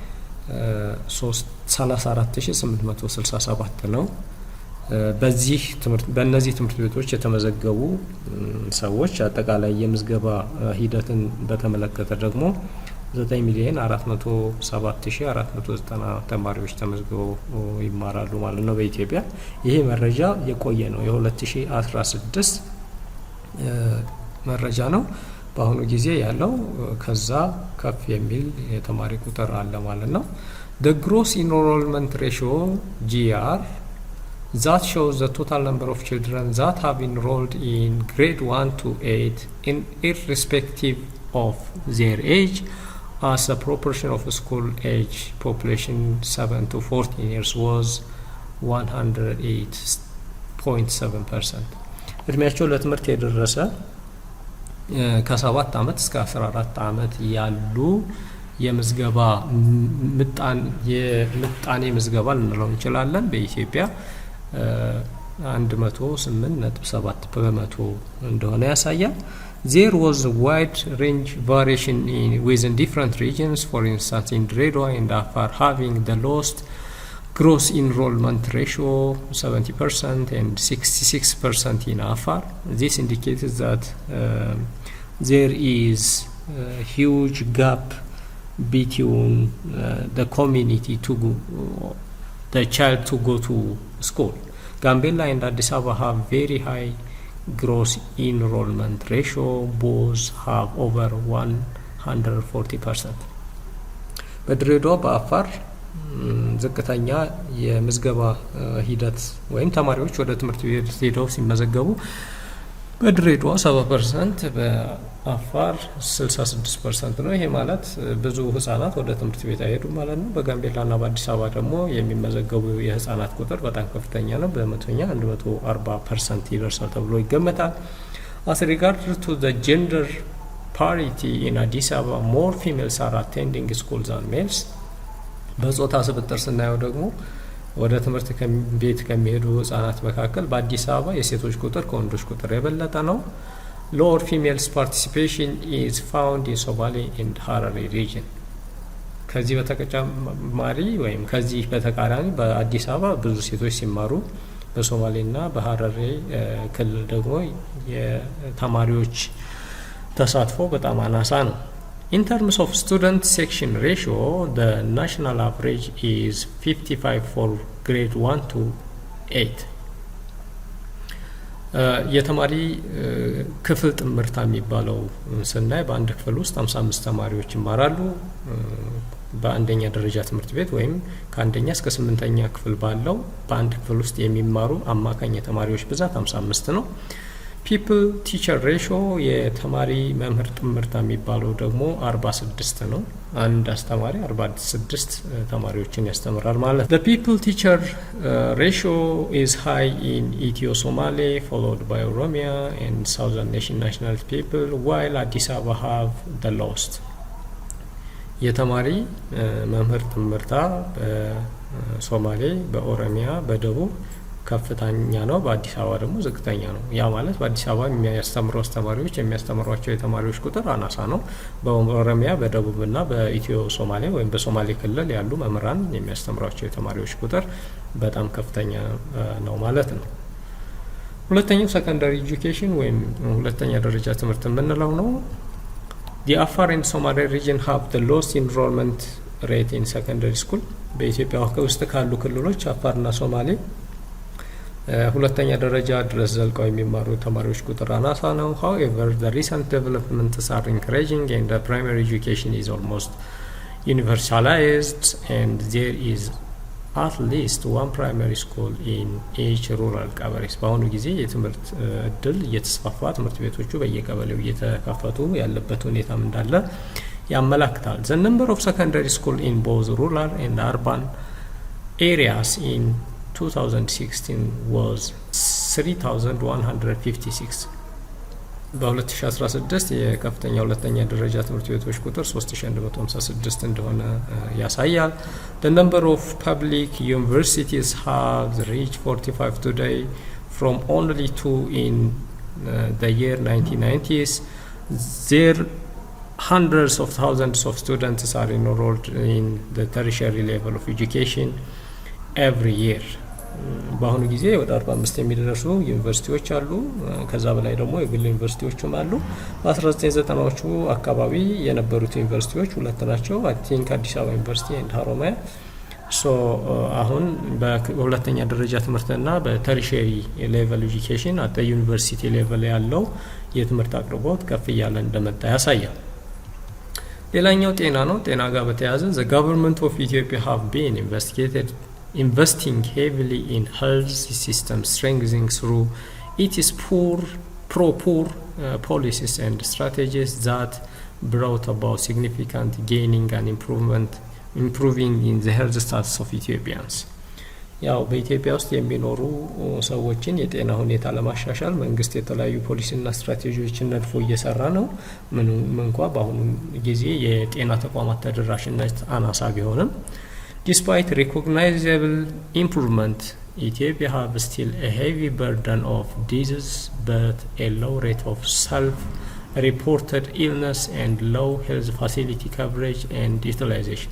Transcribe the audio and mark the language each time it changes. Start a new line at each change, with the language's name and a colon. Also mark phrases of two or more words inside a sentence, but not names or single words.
Amharic: 34867 ነው። በእነዚህ ትምህርት ቤቶች የተመዘገቡ ሰዎች አጠቃላይ የምዝገባ ሂደትን በተመለከተ ደግሞ 9,407,490 ተማሪዎች ተመዝግበው ይማራሉ ማለት ነው በኢትዮጵያ። ይሄ መረጃ የቆየ ነው፣ የ2016 መረጃ ነው። በአሁኑ ጊዜ ያለው ከዛ ከፍ የሚል የተማሪ ቁጥር አለ ማለት ነው።
English: the gross enrollment ratio GR that shows the total number of children that have enrolled in grade 1 to 8 in irrespective of their age as a proportion of school age population 7 to 14 years was 108.7%.
Amharic: እድሜያቸው ለትምህርት የደረሰ ከ7 ዓመት እስከ 14 ዓመት ያሉ የምዝገባ የምጣኔ ምዝገባ ልንለው እንችላለን በኢትዮጵያ 108.7 በመቶ እንደሆነ ያሳያል።
English: There was a wide range variation within different regions. For instance, in Dredwa and Afar having the lowest gross enrollment ratio 70% and 66% in Afar. This indicates that there is a huge gap between the community to go, the child to go to school. Gambella and Addis Ababa have very high gross enrollment ratio. Both have over 140%.
Amharic: በድሬዳዋ በአፋር ዝቅተኛ የምዝገባ ሂደት ወይም ተማሪዎች ወደ ትምህርት ቤት ሄደው ሲመዘገቡ በድሬዳዋ 70%፣ በአፋር 66% ነው። ይሄ ማለት ብዙ ህጻናት ወደ ትምህርት ቤት አይሄዱ ማለት ነው። በጋምቤላና በአዲስ አበባ ደግሞ የሚመዘገቡ የህጻናት ቁጥር በጣም ከፍተኛ ነው። በመቶኛ 140% ይደርሳል ተብሎ ይገመታል።
English: As regards to the gender parity in Addis Ababa, more females are attending schools than males.
Amharic: በጾታ ስብጥር ስናየው ደግሞ ወደ ትምህርት ቤት ከሚሄዱ ህጻናት መካከል በአዲስ አበባ የሴቶች ቁጥር ከወንዶች ቁጥር የበለጠ ነው።
English: Lower females participation is found in Somali and Harare region.
Amharic: ከዚህ በተጨማሪ ወይም ከዚህ በተቃራኒ በአዲስ አበባ ብዙ ሴቶች ሲማሩ በሶማሌና በሀረሬ ክልል ደግሞ የተማሪዎች ተሳትፎ በጣም አናሳ ነው።
English: In terms of student section ratio, the national average is 55 for grade 1 to 8.
Amharic: የተማሪ ክፍል ጥምርታ የሚባለው ስናይ በአንድ ክፍል ውስጥ 55 ተማሪዎች ይማራሉ። በአንደኛ ደረጃ ትምህርት ቤት ወይም ከአንደኛ እስከ 8ኛ ክፍል ባለው በአንድ ክፍል ውስጥ የሚማሩ አማካኝ የተማሪዎች ብዛት 55 ነው።
English: people teacher ratio
Amharic: የተማሪ መምህር ጥምርታ የሚባለው ደግሞ 46 ነው። አንድ አስተማሪ 46 ተማሪዎችን ያስተምራል ማለት ነው።
English: The people teacher ratio is high in Ethio-Somali followed by Oromia and Southern nationality people while Addis Ababa have the lowest.
Amharic: የተማሪ መምህር ጥምርታ በሶማሌ፣ በኦሮሚያ፣ በደቡብ ከፍተኛ ነው። በአዲስ አበባ ደግሞ ዝቅተኛ ነው። ያ ማለት በአዲስ አበባ የሚያስተምሩ አስተማሪዎች የሚያስተምሯቸው የተማሪዎች ቁጥር አናሳ ነው። በኦሮሚያ፣ በደቡብና በኢትዮ ሶማሌ ወይም በሶማሌ ክልል ያሉ መምህራን የሚያስተምሯቸው የተማሪዎች ቁጥር በጣም ከፍተኛ ነው ማለት ነው። ሁለተኛው
English: secondary education
Amharic: ወይም ሁለተኛ ደረጃ ትምህርት የምንለው ነው።
English: The Afar and Somali region have the lowest enrollment rate in secondary school.
Amharic: በኢትዮጵያ ውስጥ ካሉ ክልሎች አፋርና ሶማሌ ሁለተኛ ደረጃ ድረስ ዘልቀው የሚማሩ ተማሪዎች ቁጥር አናሳ ነው።
English: However, the recent developments are encouraging and the primary education is almost universalized and there is at least one primary school in each rural ቀበሌስ።
Amharic: በአሁኑ ጊዜ የትምህርት እድል እየተስፋፋ ትምህርት ቤቶቹ በየቀበሌው እየተከፈቱ ያለበት ሁኔታም እንዳለ ያመላክታል።
English: The number of secondary school in both rural and urban areas in 2016 was 3,156.
Amharic: በ2016 የከፍተኛ ሁለተኛ ደረጃ ትምህርት ቤቶች ቁጥር 3156 እንደሆነ ያሳያል።
English: The number of public universities have reached 45 today from only 2 in the year 1990s. There hundreds of thousands of students are enrolled in the tertiary level of education every year.
Amharic: በአሁኑ ጊዜ ወደ 45 የሚደርሱ ዩኒቨርሲቲዎች አሉ። ከዛ በላይ ደግሞ የግል ዩኒቨርሲቲዎችም አሉ። በ1990ዎቹ አካባቢ የነበሩት ዩኒቨርሲቲዎች ሁለት ናቸው። አይ
English: think Addis Ababa University and Haramaya።
Amharic: አሁን በሁለተኛ ደረጃ ትምህርትና
English: በ tertiary level education at university ሌቨል
Amharic: ያለው የትምህርት አቅርቦት ከፍ እያለ እንደመጣ ያሳያል። ሌላኛው ጤና ነው። ጤና ጋር በተያያዘ
English: the government of Ethiopia have been investing heavily in health system strengthening through its poor policies and strategies that brought about significant gaining and improving in the health status of Ethiopians.
Amharic: ያው በኢትዮጵያ ውስጥ የሚኖሩ ሰዎችን የጤና ሁኔታ ለማሻሻል መንግስት የተለያዩ ፖሊሲና ስትራቴጂዎችን ነድፎ እየሰራ ነው። ምንም እንኳ በአሁኑ ጊዜ የጤና ተቋማት ተደራሽነት አናሳ ቢሆንም
English: Despite recognizable improvement, Ethiopia have still a heavy burden of disease, but a low rate of self-reported illness and low health facility coverage and utilization.